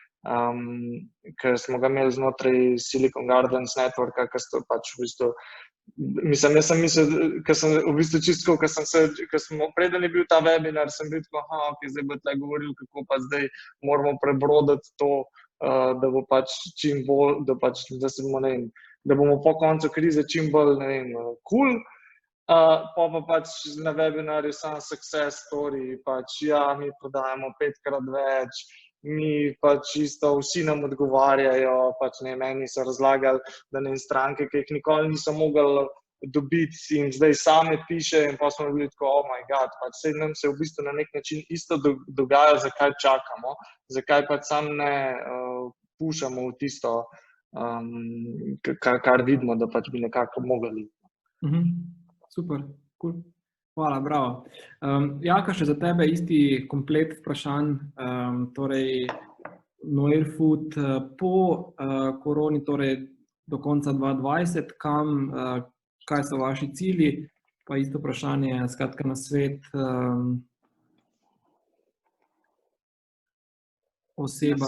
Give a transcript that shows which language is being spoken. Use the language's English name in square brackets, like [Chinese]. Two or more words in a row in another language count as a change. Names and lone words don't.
[Slovenian] ki smo ga imeli znotraj Silicon Gardens networka, ki so pač v bistvu, mislim, jaz sem mislil, ker sem v bistvu čistko, preden je bil ta webinar, sem bil tako, ok, zdaj bo tle govoril, kako pa zdaj moramo prebroditi to, da bo pač čim bolj, da bomo po koncu krize čim bolj, ne vem, cool, pa pač na webinarju sam [English] success story, [Slovenian] pač ja, mi prodajamo 5-krat več, mi pač isto, vsi nam odgovarjajo, pač ne, meni so razlagali, da ne stranke, ki jih nikoli niso mogli dobiti in zdaj same piše in pa smo bili tako, [English] oh my god, [Slovenian] pač sej nam se v bistvu na nek način isto dogaja, zakaj čakamo, zakaj pač sam ne pušamo v tisto, kar vidimo, da pač bi nekako mogli. Super, cool. Hvala, bravo. Jaka, še za tebe isti komplet vprašanj, torej Noelfood po koroni, torej do konca 2020, kaj so vaši cilji, pa isto vprašanje, skratka na svet oseba.